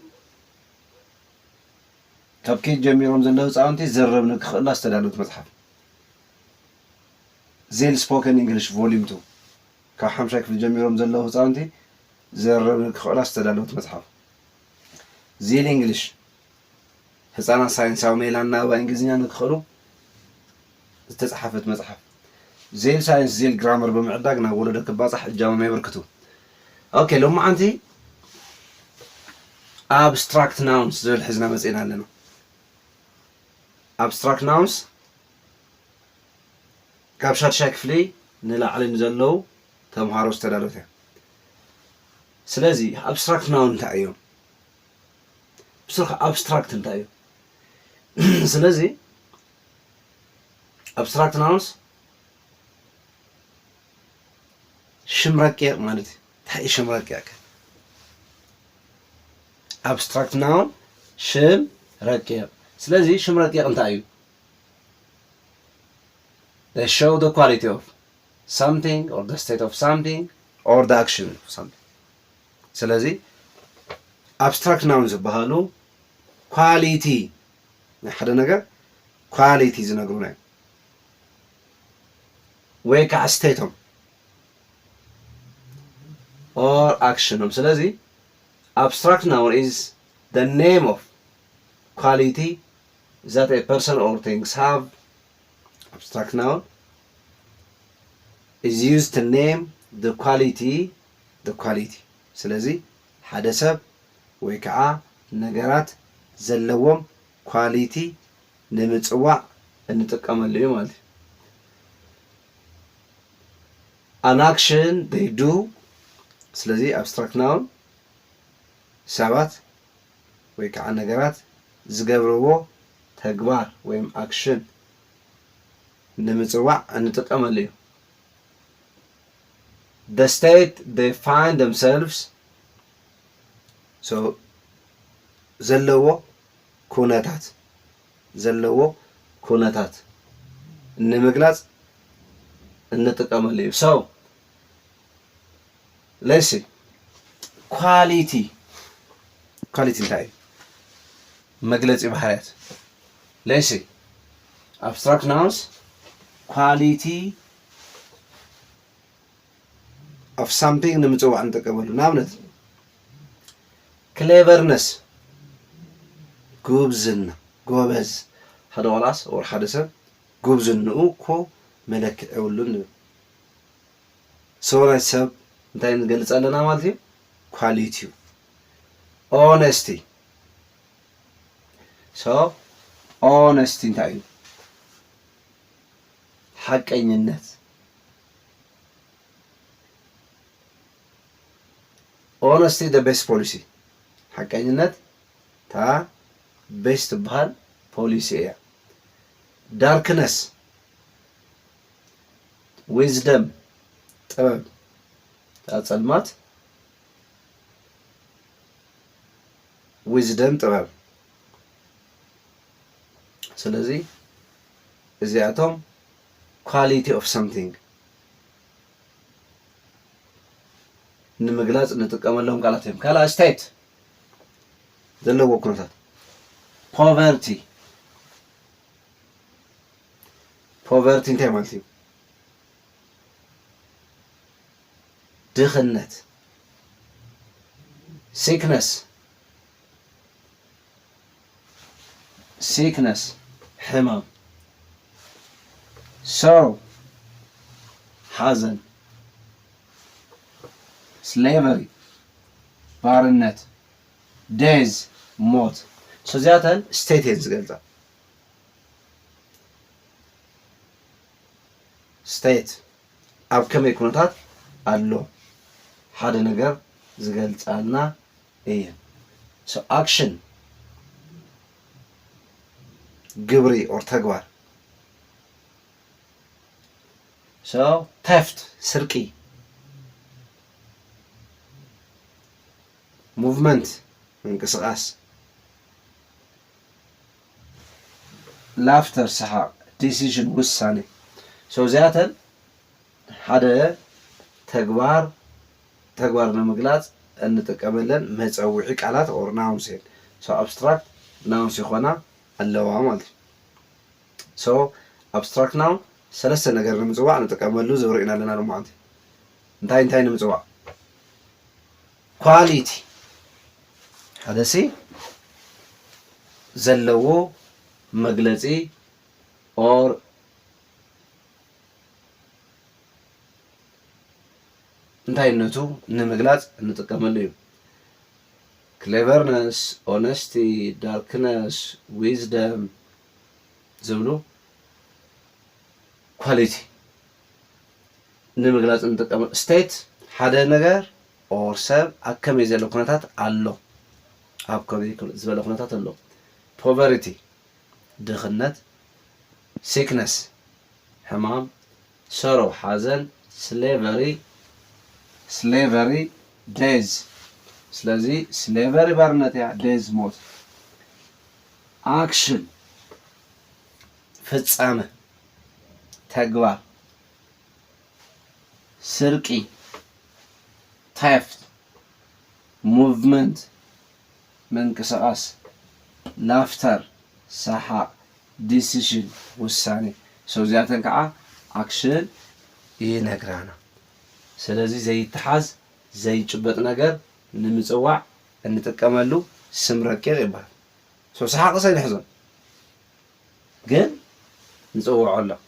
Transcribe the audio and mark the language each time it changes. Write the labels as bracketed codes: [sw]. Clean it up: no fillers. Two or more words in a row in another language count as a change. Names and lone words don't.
[ti] ካብ ኬጅ ጀሚሮም ዘለው ህፃውንቲ ዘረብ ንክኽእላ ዝተዳለወት መጽሓፍ ዚል ስፖከን እንግሊሽ ቮሊዩም 2 ካብ 5 ክፍሊ ጀሚሮም ዘለው ህፃውንቲ ዘረብ ንክኽእላ ዝተዳለወት መጽሓፍ ዚል እንግሊሽ ህፃናት ሳይንሳዊ ሜላና በእንግሊዝኛ ንክኽእሉ ዝተጻሕፈት መጽሐፍ ዚል ሳይንስ ዚል ግራመር ብምዕዳግ ናብ ወለዶ ክባፃሕ እጃሞም የበርክቱ። ኦኬ ሎማዓንቲ [en] abstract nouns [ti] ዝብል ሒዝና መፂና ኣለና። [en] abstract nouns [ti] ካብ 6ይ ክፍሊ ንላዕሊ ዘለው ተምሃሮ ዝተዳለወት እያ። ስለዚ [en] abstract noun [ti] እንታይ እዮም? ብስርዓት abstract እንታይ እዩ? ስለዚ [en] abstract nouns [ti] ሽም ረቂቕ ማለት እዩ። እንታይ ሽም ረቂቕ? [en] abstract noun [ti] ሽም ረቂቕ። ስለዚ ሽም ረቂቕ እንታይ እዩ? [en] They show the quality of something or the state of something or the action of something. [ti] ስለዚ [en] abstract noun [ti] ዝበሃሉ ኳሊቲ ናይ ሓደ ነገር ኳሊቲ ዝነግሩና ወይ ከዓ ስቴቶም or actionም። ስለዚ [en] abstract noun is the name of quality that a person or things have. Abstract noun is used to name the quality. [ti] ስለዚ ሓደ ሰብ ወይ ከዓ ነገራት ዘለዎም ኳሊቲ ንምጽዋዕ እንጥቀመሉ እዩ ማለት እዩ። [en] an action they do. [ti] ስለዚ [en] abstract noun [ti] ሰባት ወይ ከዓ ነገራት ዝገብርዎ ተግባር ወይም አክሽን ንምጽዋዕ እንጥቀመሉ እዩ። [en] the state they find themselves. [ti] so ዘለዎ ኩነታት ንምግላጽ እንጥቀመሉ እዩ። [en] so let's see quality [ti] እንታይ መግለጺ ባህሪያት [en] let's see abstract nouns quality of something [ti] ንምጽዋዕ እንጥቀመሉ። ንኣብነት cleverness ጉብዝና ጎበዝ ሓደ ቆላስ ወይ ሓደ ሰብ ጉብዝንኡ እኮ መለክዕ የብሉን ንብል። ሰውናይ ሰብ እንታይ ንገልጽ ኣለና ማለት እዩ? ኳሊቲው። [en] honesty so honesty [ti] እንታይ እዩ? ሓቀኝነት። [en] honesty the best policy. [ti] ሓቀኝነት [en] the best [ti] በሃል ፖሊሲ እያ። [en] darkness wisdom [ti] ጥበብ ጸልማት wisdom ጥበብ። ስለዚ እዚኣቶም [en] quality of something [ti] ንምግላጽ እንጥቀመሎም ቃላት እዮም። ካልእ state ዘለዎ ኩነታት poverty እንታይ ማለት እዩ? ድኽነት። sickness ሕማም። sorrow ሐዘን። slavery ባርነት days ሞት ስለዚያተን state እየን ዝገልጻ state ኣብ ከመይ ኩነታት ኣሎ ሓደ ነገር ዝገልጻልና እየን [en] so action [ti] ግብሪ or ተግባር [en] so theft [ti] ስርቂ movement እንቅስቃስ laughter ሰሓቅ decision ውሳኔ so ዚያተን ሓደ ተግባር ንምግላጽ እንጥቀመለን መጸውዒ ቃላት [en] or nouns [ti] እየን [en] so abstract nouns [ti] ይኾና ኣለዋ ማለት so abstract noun ሰለስተ ነገር ንምጽዋዕ እንጥቀመሉ ዝብርኢና ኣለና ደሞ ማለት እንታይ ንምጽዋዕ quality ሓደሲ ዘለዎ መግለጺ or እንታይነቱ ንምግላጽ እንጥቀመሉ እዩ [en] cleverness honesty darkness wisdom [ti] ዝብሉ ኳሊቲ ንምግላጽ እንጥቀመሉ state ሓደ ነገር or ሰብ ኣከመይ ዘሎ ኩነታት ኣሎ ኣብ ከመይ ዝበለ ኩነታት ኣሎ poverty ድኽነት sickness ሕማም sorrow ሓዘን [en] slavery days [ti] ስለዚ slavery ባርነት ያ days ሞት action ፍጻመ ተግባር ስርቂ [en] theft movement [ti] መንቀሳቀስ laughter ሰሓቅ decision ውሳኔ so ዚያተን ከዓ action ይነግራና ስለዚህ ዘይተሓዝ ዘይጭበጥ ነገር ንምጽዋዕ እንጥቀመሉ ስም ረቂቕ ይባላል so ሰሓቅ ዘይሕዞን ግን ንጽውዖሎ